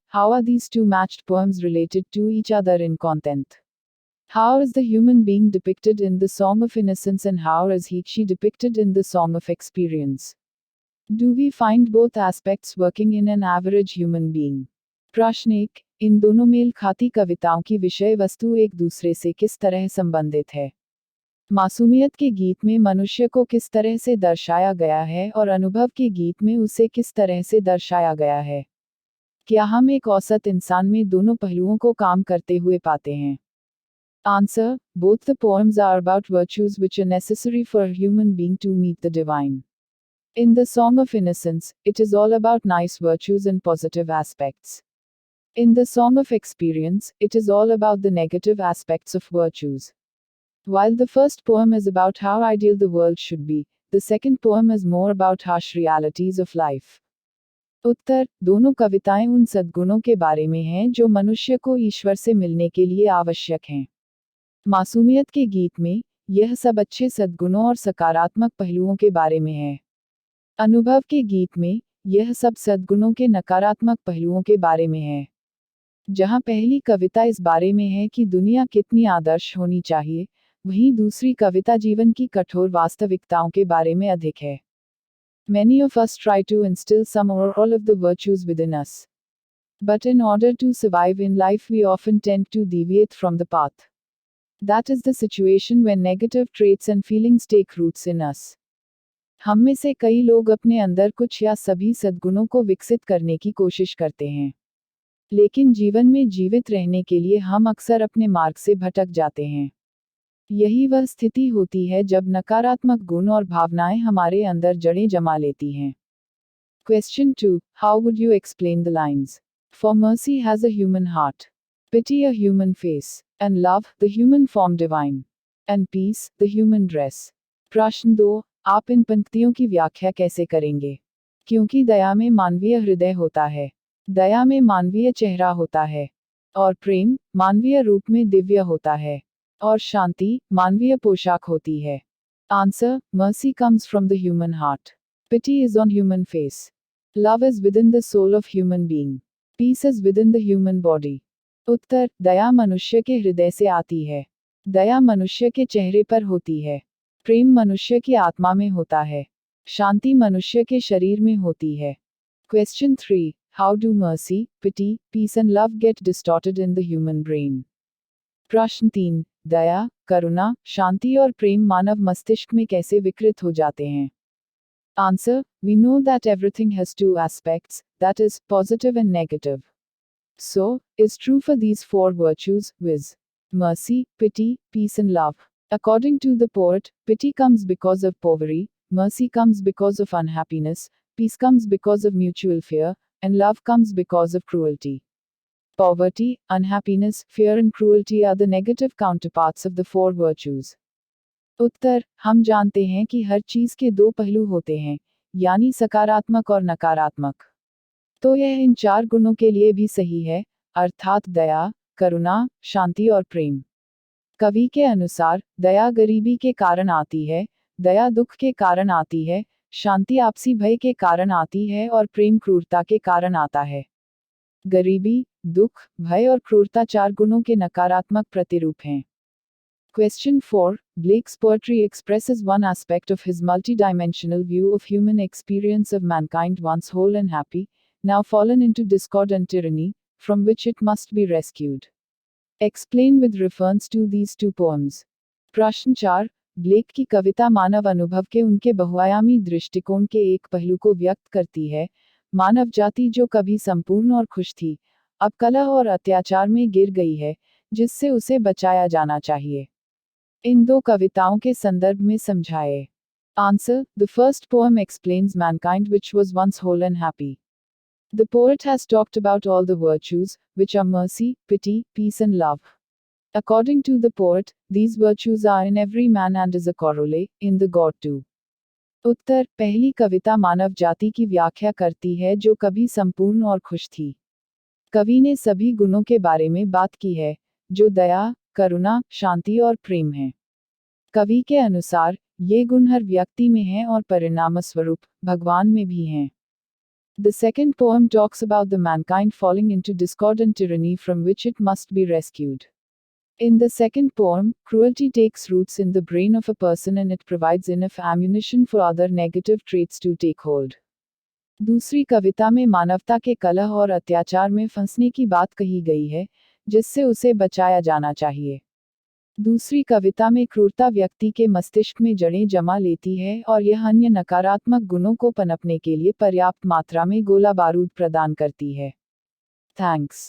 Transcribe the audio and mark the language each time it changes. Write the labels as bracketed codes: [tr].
[en] How are these two matched poems related to each other in content? How is the human being depicted in the Song of Innocence and how is she depicted in the Song of Experience? Do we find both aspects working in an average human being? [hi] प्रश्न 1. इन दोनों mail खाती कविताओं की विषय वस्तु एक दूसरे से किस तरह संबंधित है? मासूमियत के गीत में मनुष्य को किस तरह से दर्शाया गया है और अनुभव के गीत में उसे किस तरह से दर्शाया गया है? क्या हम एक औसत इंसान में दोनों पहलुओं को काम करते हुए पाते हैं? [en] Answer. Both the poems are about virtues which are necessary for a human being to meet the divine. In the Song of Innocence, it is all about nice virtues and positive aspects. In the Song of Experience, it is all about the negative aspects of virtues. While the first poem is about how ideal the world should be, the second poem is more about harsh realities of life. [hi] उत्तर. दोनों कविताएं उन सद्गुणों के बारे में हैं जो मनुष्य को ईश्वर से मिलने के लिए आवश्यक हैं. मासूमियत के गीत में, यह सब अच्छे सद्गुणों और सकारात्मक पहलुओं के बारे में है. अनुभव के गीत में, यह सब सद्गुणों के नकारात्मक पहलुओं के बारे में है. जहां पहली कविता इस बारे में है कि दुनिया कितनी आदर्श होनी चाहिए, वहीं दूसरी कविता जीवन की कठोर वास्तविकताओं के बारे में अधिक है. [en] Many of us try to instill some or all of the virtues within us. But in order to survive in life, we often tend to deviate from the path. That is the situation when negative traits and feelings take roots in us. [hi] हम में से कई लोग अपने अंदर कुछ या सभी सद्गुणों को विकसित करने की कोशिश करते हैं. लेकिन जीवन में जीवित रहने के लिए हम अक्सर अपने मार्ग से भटक जाते हैं. यही वह स्थिति होती है जब नकारात्मक गुण और भावनाएं हमारे अंदर जड़ें जमा लेती हैं. [en] Question 2. How would you explain the lines? For mercy has a human heart, pity a human face, and love, the human form divine, and peace, the human dress. [hi] प्रश्न 2. आप इन पंक्तियों की व्याख्या कैसे करेंगे? क्योंकि दया में मानवीय हृदय होता है, दया में मानवीय चेहरा होता है, और प्रेम मानवीय रूप में दिव्य होता है, और शांति मानवीय पोशाक होती है. [en] Answer. Mercy comes from the human heart. Pity is on human face. Love is within the soul of human being. Peace is within the human body. [hi] उत्तर. दया मनुष्य के हृदय से आती है. दया मनुष्य के चेहरे पर होती है. प्रेम मनुष्य की आत्मा में होता है. शांति मनुष्य के शरीर में होती है. [en] Question 3. How do mercy, pity, peace and love get distorted in the human brain? [hi] प्रश्न 3. दया, करुणा, शांति और प्रेम मानव मस्तिष्क में कैसे विकृत हो जाते हैं? [en] Answer. We know that everything has two aspects, that is, positive and negative. So, is true for these four virtues, viz. Mercy, pity, peace and love. According to the poet, pity comes because of poverty, mercy comes because of unhappiness, peace comes because of mutual fear, and love comes because of cruelty. Poverty, unhappiness, fear and cruelty are the negative counterparts of the four virtues. [hi] उत्तर. हम जानते हैं कि हर चीज के दो पहलू होते हैं, यानी सकारात्मक और नकारात्मक. तो यह इन चार गुणों के लिए भी सही है, अर्थात दया, करुणा, शांति और प्रेम. कवि के अनुसार, दया गरीबी के कारण आती है, दया दुख के कारण आती है, शांति आपसी भय के कारण आती है और प्रेम क्रूरता के कारण आता है. गरीबी, दुख, भय और क्रूरता चार गुणों के नकारात्मक प्रतिरूप हैं. [en] Question 4. Blake's poetry expresses one aspect of his multidimensional view of human experience of mankind once whole and happy, now fallen into discord and tyranny, from which it must be rescued. Explain with reference to these two poems. [hi] प्रश्न 4. Black की कविता मानव अनुभव के उनके बहुआयामी दृष्टिकोण के एक पहलू को व्यक्त करती है, मानव जाति जो कभी संपूर्ण और खुश थी, अब कलह और अत्याचार में गिर गई है, जिससे उसे बचाया जाना चाहिए. इन दो कविताओं के संदर्भ में समझाए. [en] Answer. The first poem explains mankind which was once whole and happy. The poet has talked about all the virtues, which are mercy, pity, peace and love. According to the poet, these virtues are in every man and is a corollary in the God too. [hi] उत्तर. पहली कविता मानव जाति की व्याख्या करती है जो कभी संपूर्ण और खुश थी. कवि ने सभी गुणों के बारे में बात की है, जो दया, करुणा, शांति और प्रेम हैं। कवि के अनुसार, ये गुण हर व्यक्ति में हैं और परिणामस्वरूप, भगवान में भी हैं। [en] The second poem talks about the mankind falling into discord and tyranny from which it must be rescued. In the second poem, cruelty takes roots in the brain of a person and it provides enough ammunition for other negative traits to take hold. [hi] दूसरी कविता में मानवता के कलह और अत्याचार में फंसने की बात कही गई है, जिससे उसे बचाया जाना चाहिए। दूसरी कविता में क्रूरता व्यक्ति के मस्तिष्क में जड़ें जमा लेती है और यह अन्य नकारात्मक गुणों को पनपने के लिए पर्याप्त मात्रा में गोला बारूद प्रदान करती है। थैंक्स।